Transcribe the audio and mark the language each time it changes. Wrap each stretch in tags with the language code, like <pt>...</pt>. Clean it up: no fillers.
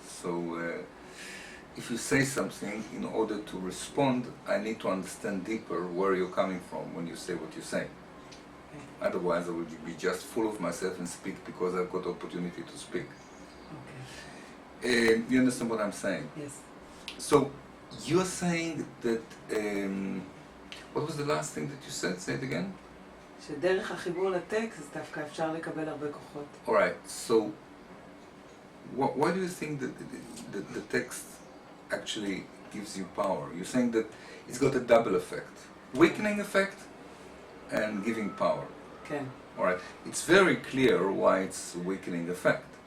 <en>So if you say something, in order to respond, I need to understand deeper where you're coming from when you say what you say. Okay. Otherwise, I will be just full of myself and speak because I've got opportunity to speak. Okay. You understand what I'm saying? Yes. So you're saying that, what was the last thing that you said? Say it again.</en> <he>שדרך החיבור לטקסט דווקא אפשר לקבל הרבה כוחות.</he> <en>Alright, so why do you think that the text actually gives you power? You're saying that it's got a double effect. Weakening effect and giving power.</en> <he>כן.</he> <en>Alright, it's very clear why it's a weakening effect.</en>